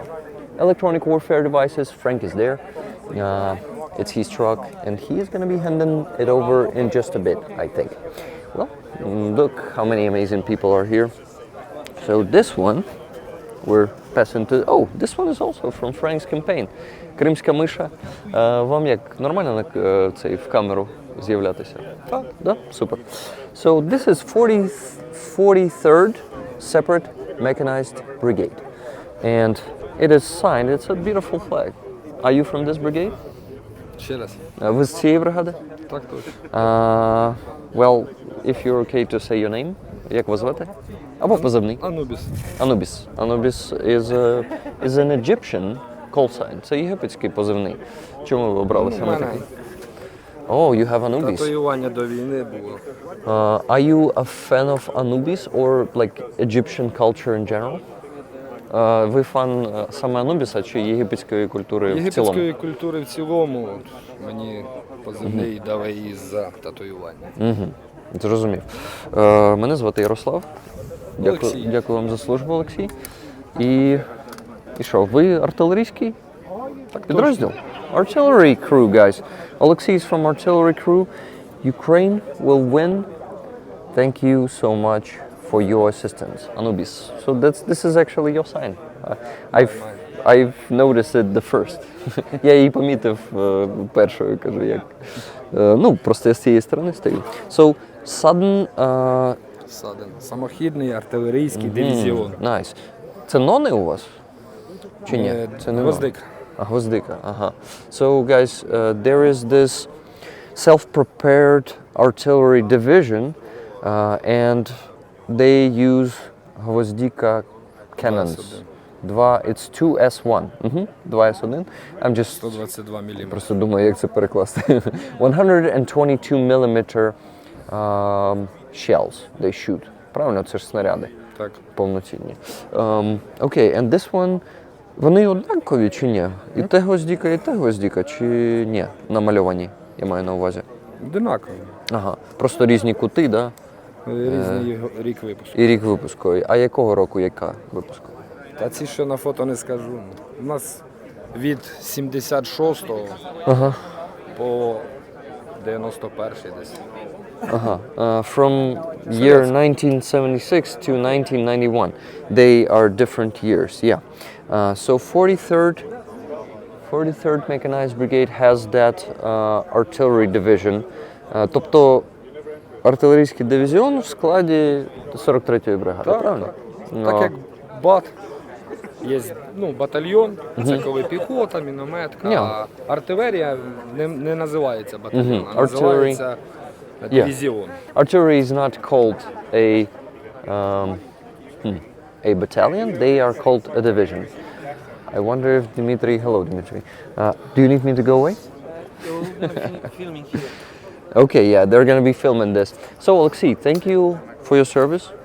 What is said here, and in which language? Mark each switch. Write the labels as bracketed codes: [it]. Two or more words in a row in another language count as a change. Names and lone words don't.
[en] Electronic warfare devices, Frank is there. It's his truck, and he is going to be handing it over in just a bit, I think. Well, look how many amazing people are here. So this one, we're passing to... Oh, this one is also from Frank's campaign. [uk] Кримська миша. Вам як нормально цей в камеру з'являтися? Так, да? Супер. [en] So this is 43rd Separate Mechanized Brigade. And it is signed, it's a beautiful flag. Are you from this brigade? [uk] Ще раз. Ви з цієї бригади? Так точно. [en] Well, if you're okay to say your name, [uk] як вас звати? Або позивний? Анубіс. [en] Anubis. Anubis is an Egyptian call sign. [uk] Це єгипетський позивний. Чому ви обрали саме такий? [en] Oh, you have Anubis. [uk] Татуювання до війни було. [en] Are you a fan of Anubis or like Egyptian culture in general? [uk] Ви фан саме Анубіса чи єгипетської культури в цілому? Єгипетської культури в цілому мені позивний дали із-за татуювання. Зрозумів. Мене звати Ярослав. Дякую вам за службу, Олексій. І що, ви артилерійський підрозділ? [en] Artillery crew, guys. Олексій is from artillery crew. Ukraine will win. Thank you so much for your assistance, Anubis. So this is actually your sign. I've noticed it the first. [uk] Я її помітив першою, кажу, як. Ну, просто я з цієї сторони стою. [en] So, sudden... [uk] Саден. Самохідний артилерійський дивізіон. Nice. Це нони у вас? Чи ні? Це не Гвоздика. Гвоздика, ага. [en] So, guys, there is this self-prepared artillery division, and they use Gvozdika cannons. It's 2S1. 2S1. I'm just [uk] 122 мм. просто думаю, як це перекласти. [en] 122 mm shells they shoot. [uk] Правильно, це ж снаряди Так. повноцінні. Okay, and this one, вони однакові чи ні? І те гвоздіка, чи ні? Намальовані, я маю на увазі. Одинаково. Ага, просто різні кути, да? Різний рік випуску. І рік випуску. А якого року яка випуску? Та ці, що на фото не скажу. У нас від 76-го по 91-й десь. Ага. [en] From year 1976 to 1991. They are different years, yeah. So 43rd Mechanized Brigade has that artillery division. [uk] Тобто артилерійський дивізіон в складі 43-ї бригади, правильно? Так як БАТ, є батальйон, це коли піхота, мінометка, а артилерія не називається батальйон, а називається дивізіон. [en] Artillery is not called a battalion, they are called a division. I wonder if Dmitry, hello Dmitry, do you need me to go away? Filming here. Okay, yeah, they're gonna be filming this. So Alexei, thank you for your service.